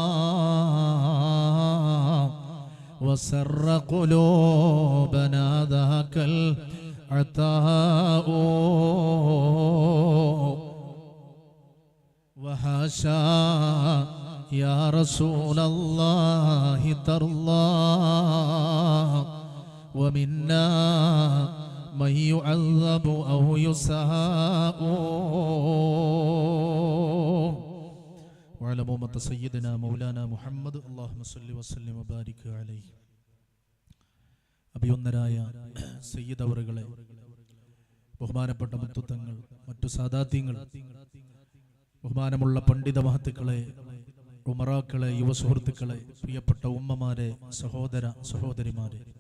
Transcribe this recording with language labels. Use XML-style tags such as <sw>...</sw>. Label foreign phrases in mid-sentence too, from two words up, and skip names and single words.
<ar>وسر قلوبنا ذاك العطاء وحاشا يا رسول الله ترضى ومنا من يعذب أو يساء وعلى أمة سيدنا مولانا محمد اللهم صل وسلم وبارك عليه</ar> <ml>അഭിവന്ദരായ സയ്യിദ് അവറുകളെ, ബഹുമാനപ്പെട്ട മുത്തുത്തങ്ങൾ, മറ്റു സാദാത്യങ്ങൾ, ബഹുമാനമുള്ള പണ്ഡിത മഹത്തുക്കളെ, ഉമറാക്കളെ, യുവസുഹൃത്തുക്കളെ, പ്രിയപ്പെട്ട ഉമ്മമാരെ, സഹോദര സഹോദരിമാരെ,</ml>